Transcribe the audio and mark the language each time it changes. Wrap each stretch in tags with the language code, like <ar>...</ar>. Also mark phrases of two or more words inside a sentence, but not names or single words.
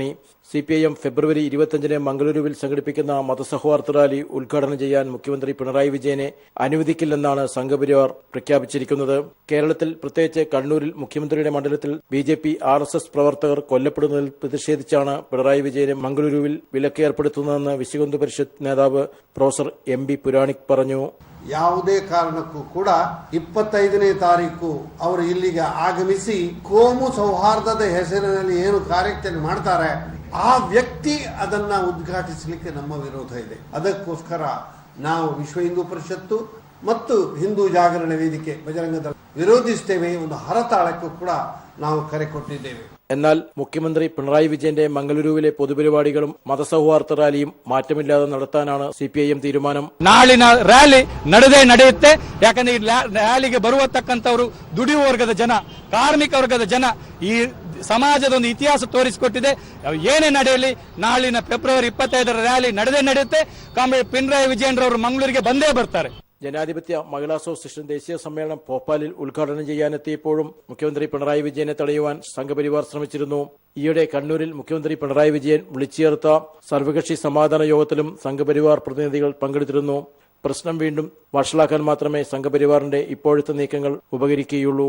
<ml>സിപിഐഎം ഫെബ്രുവരി 25-ന് മംഗളൂരുവിൽ സംഘടിപ്പിക്കുന്ന മതസൗഹാർദ്ദ റാലി ഉദ്ഘാടനം ചെയ്യാൻ മുഖ്യമന്ത്രി പിണറായി വിജയനെ അനുവദിക്കില്ലെന്നാണ് സംഘപരിവാർ പ്രഖ്യാപിച്ചിരിക്കുന്നത്. കേരളത്തിൽ, പ്രത്യേകിച്ച് കണ്ണൂരിൽ മുഖ്യമന്ത്രിയുടെ മണ്ഡലത്തിൽ BJP RSS പ്രവർത്തകർ കൊല്ലപ്പെടുന്നതിൽ പ്രതിഷേധിച്ചാണ് പിണറായി വിജയനെ മംഗളൂരുവിൽ വിലക്ക് ഏർപ്പെടുത്തുന്നതെന്ന് വിശ്വഹിന്ദു പരിഷത്ത് നേതാവ് പ്രൊഫസർ MB പുരാണിക് പറഞ്ഞു.</ml> <kn>ಯಾವುದೇ ಕಾರಣಕ್ಕೂ ಕೂಡ 25ನೇ ತಾರೀಕು ಅವರು ಇಲ್ಲಿಗೆ ಆಗಮಿಸಿ ಕೋಮು ಸೌಹಾರ್ದದ ಹೆಸರಿನಲ್ಲಿ ಏನು ಕಾರ್ಯಾಚರಣೆ ಮಾಡ್ತಾರೆ ಆ ವ್ಯಕ್ತಿ ಅದನ್ನ ಉದ್ಘಾಟಿಸಲಿಕ್ಕೆ ನಮ್ಮ ವಿರೋಧ ಇದೆ. ಅದಕ್ಕೋಸ್ಕರ ನಾವು ವಿಶ್ವ ಹಿಂದೂ ಪರಿಷತ್ತು ಮತ್ತು ಹಿಂದೂ ಜಾಗರಣ ವೇದಿಕೆ ಬಜರಂಗ ದಳ ವಿರೋಧಿಸುತ್ತೇವೆ. ಒಂದು ಹರತಾಳಕ್ಕೂ ಕೂಡ ನಾವು ಕರೆ ಕೊಟ್ಟಿದ್ದೇವೆ.</kn> <ml>എന്നാൽ മുഖ്യമന്ത്രി പിണറായി വിജയന്റെ മംഗളൂരുവിലെ പൊതുപരിപാടികളും മതസൗഹാർദ്ദ റാലിയും മാറ്റമില്ലാതെ നടത്താനാണ് CPIM തീരുമാനം.</ml> <kn>ನಾಳಿನ ರ್ಯಾಲಿ ನಡೆಯುತ್ತೆ. ಯಾಕಂದ್ರೆ ಈ ರ್ಯಾಲಿಗೆ ಬರುವತಕ್ಕಂಥವರು ದುಡಿಯುವ ವರ್ಗದ ಜನ, ಕಾರ್ಮಿಕ ವರ್ಗದ ಜನ, ಈ ಸಮಾಜದ ಒಂದು ಇತಿಹಾಸ ತೋರಿಸಿಕೊಟ್ಟಿದೆ. ಏನೇ ನಡೆಯಲಿ ನಾಳಿನ ಫೆಬ್ರವರಿ 25ರ ರ್ಯಾಲಿ ನಡೆಯುತ್ತೆ. ಪಿಣರಾಯಿ ವಿಜಯನ್ರವರು ಮಂಗಳೂರಿಗೆ ಬಂದೇ ಬರ್ತಾರೆ.</kn> <ml>ജനാധിപത്യ മഹിളാ അസോസിയേഷൻ ദേശീയ സമ്മേളനം ഭോപ്പാലിൽ ഉദ്ഘാടനം ചെയ്യാനെത്തിയപ്പോഴും മുഖ്യമന്ത്രി പിണറായി വിജയനെ തടയുവാൻ സംഘപരിവാർ ശ്രമിച്ചിരുന്നു. ഈയിടെ കണ്ണൂരിൽ മുഖ്യമന്ത്രി പിണറായി വിജയൻ വിളിച്ചു ചേർത്ത സർവകക്ഷി സമാധാന യോഗത്തിലും സംഘപരിവാർ പ്രതിനിധികൾ പങ്കെടുത്തിരുന്നു. പ്രശ്നം വീണ്ടും വഷളാക്കാൻ മാത്രമേ സംഘപരിവാറിന്റെ ഇപ്പോഴത്തെ നീക്കങ്ങൾ ഉപകരിക്കുകയുള്ളൂ.</ml>